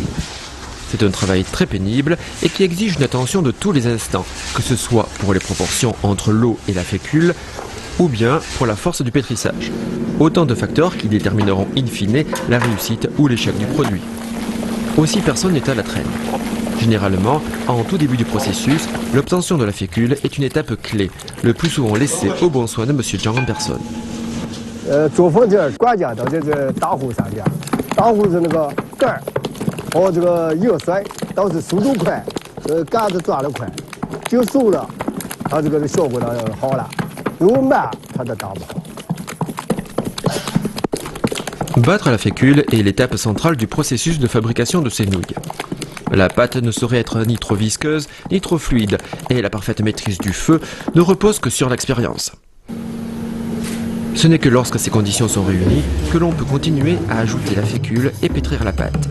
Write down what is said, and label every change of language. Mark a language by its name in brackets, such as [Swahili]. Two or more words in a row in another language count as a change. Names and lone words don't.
[French] C'est un travail très pénible et qui exige une attention de tous les instants, que ce soit pour les proportions entre l'eau et la fécule, ou bien pour la force du pétrissage. Autant de facteurs qui détermineront in fine la réussite ou l'échec du produit. Aussi, personne n'est à la traîne. Généralement, en tout début du processus, l'obtention de la fécule est une étape clé, le plus souvent laissée au bon soin de Monsieur Zhang en personne. [Chinese] 做饭这关键到这个打火上边，打火是那个盖儿和这个热水，都是速度快，杆子转得快，就熟了，它这个效果呢好了。如果慢，它就打不好。 [French] Battre la fécule est l'étape centrale du processus de fabrication de ces nouilles. La pâte ne saurait être ni trop visqueuse, ni trop fluide, et la parfaite maîtrise du feu ne repose que sur l'expérience. Ce n'est que lorsque ces conditions sont réunies que l'on peut continuer à ajouter la fécule et pétrir la pâte.